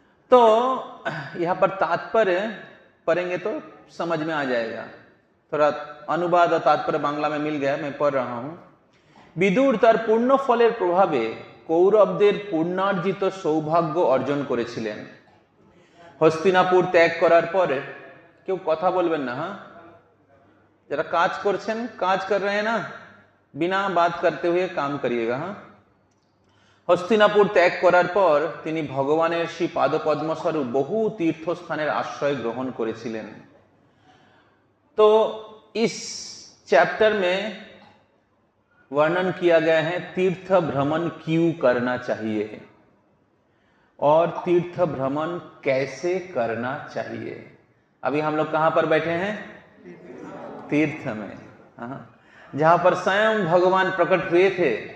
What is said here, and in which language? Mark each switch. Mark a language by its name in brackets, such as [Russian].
[Hindi] तो यहां पर तात्पर्य पढ़ेंगे तो समझ में आ जाएगा। थोड़ा अनुवाद और तात्पर्य बांग्ला में मिल गया, मैं पढ़ रहा हूं। [Bangla] विदुर तार पूर्ण फलेर प्रभावे कौरवদের পূর্ণার্জিত সৌভাগ্য অর্জন করেছিলেন। হস্তিনাপুর ত্যাগ করার পরে কেউ কথা বলবেন না, হ্যাঁ? যারা কাজ করছেন, কাজ [Hindi] कर रहे हैं ना, बिना बात करते हुए काम करिएगा। [Bangla] हाँ, হস্তিনাপুর ত্যাগ করার পর তিনি ভগবানের শ্রী পাদপদ্মস্বরূপ বহু তীর্থস্থানের আশ্রয় গ্রহণ করেছিলেন। [Hindi] तो इस चैप्टर में वर्णन किया गया है तीर्थ भ्रमण क्यों करना चाहिए और तीर्थ भ्रमण कैसे करना चाहिए। अभी हम लोग कहां पर बैठे हैं? तीर्थ में, जहां पर स्वयं भगवान प्रकट हुए थे।